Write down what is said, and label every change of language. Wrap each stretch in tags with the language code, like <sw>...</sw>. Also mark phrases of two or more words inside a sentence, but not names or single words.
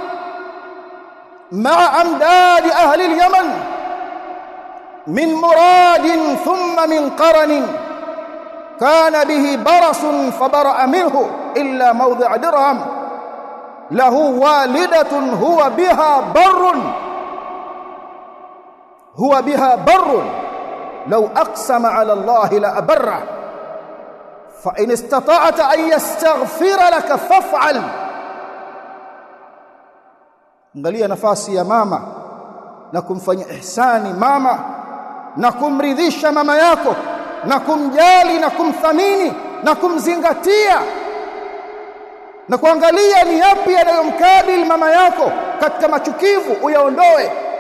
<ar>مع أمداد أهل اليمن من مراد ثم من قرن كان به برص فبرأ منه إلا موضع درهم له والدة هو بها بر لو أقسم على الله لأبره فإن استطعت أن يستغفر لك فافعل.</ar> <sw>angalia nafasi ya mama na kumfanyia ihsani mama na kumridhisha mama yako na kumjali na kumthamini na kumzingatia na kuangalia ni yapi yanayomkabili mama yako katika machukivu uyaondoe.</sw>